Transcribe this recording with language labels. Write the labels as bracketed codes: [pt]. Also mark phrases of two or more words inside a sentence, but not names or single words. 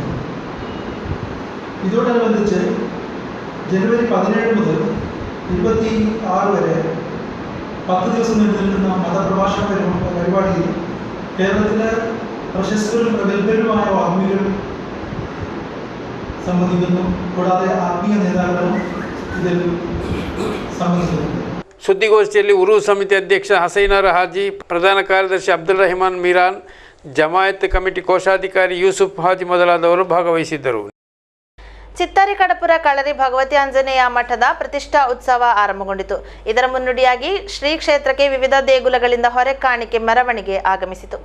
[ml] ഇതോടനുബന്ധിച്ച് ജനുവരി 17 മുതൽ 26 വരെ 10 ദിവസം നീണ്ടു നിൽക്കുന്ന മതപ്രഭാഷണ പരിപാടിയിൽ കേരളത്തിലെ പ്രശസ്തരും പ്രഗത്ഭരുമായ വാഗ്മികളും സംബന്ധിക്കുന്നു. കൂടാതെ ആത്മീയ നേതാക്കളും ഇതിൽ സംബന്ധിക്കുന്നു. [kn] ಸುದ್ದಿಗೋಷ್ಠಿಯಲ್ಲಿ ಉರು ಸಮಿತಿ ಅಧ್ಯಕ್ಷ ಹಸೈನಾರ್ ಹಾಜಿ, ಪ್ರಧಾನ ಕಾರ್ಯದರ್ಶಿ ಅಬ್ದುಲ್ ರೆಹಮಾನ್ ಮೀರಾನ್, ಜಮಾಯತ್ ಕಮಿಟಿ ಕೋಶಾಧಿಕಾರಿ ಯೂಸುಫ್ ಹಾಜಿ ಮೊದಲಾದವರು ಭಾಗವಹಿಸಿದ್ದರು. ಚಿತ್ತಾರಿ ಕಡಪುರ ಕಳರಿ ಭಗವತಿ ಆಂಜನೇಯ ಮಠದ ಪ್ರತಿಷ್ಠಾ ಉತ್ಸವ ಆರಂಭಗೊಂಡಿತು. ಇದರ ಮುನ್ನುಡಿಯಾಗಿ ಶ್ರೀ ಕ್ಷೇತ್ರಕ್ಕೆ ವಿವಿಧ ದೇಗುಲಗಳಿಂದ ಹೊರೆ ಕಾಣಿಕೆ ಮೆರವಣಿಗೆ ಆಗಮಿಸಿತು.